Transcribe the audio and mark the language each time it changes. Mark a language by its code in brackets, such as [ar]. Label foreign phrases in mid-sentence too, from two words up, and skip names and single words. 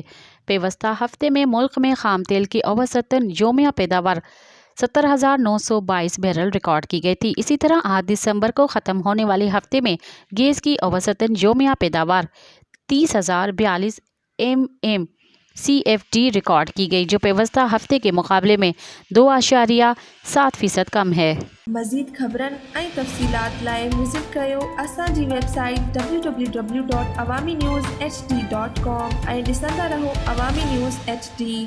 [ur] پیوستہ ہفتے میں ملک میں خام تیل کی اوسطاً یومیہ پیداوار 70,922 بیرل ریکارڈ کی گئی تھی۔ اسی طرح 8 دسمبر کو ختم ہونے والے ہفتے میں گیس کی اوسطاً یومیہ پیداوار 30,042 MMCFD ریکارڈ کی گئی، جو پیوستہ ہفتے کے مقابلے میں 2.7% کم ہے۔ [sd] مزید خبرن ऐं तफ़सीलात लाइ विज़िट कयो असांजी वेबसाइट www.awamiNewsHD.com ऐं ॾिसंदा रहो अवामी न्यूज़ HD।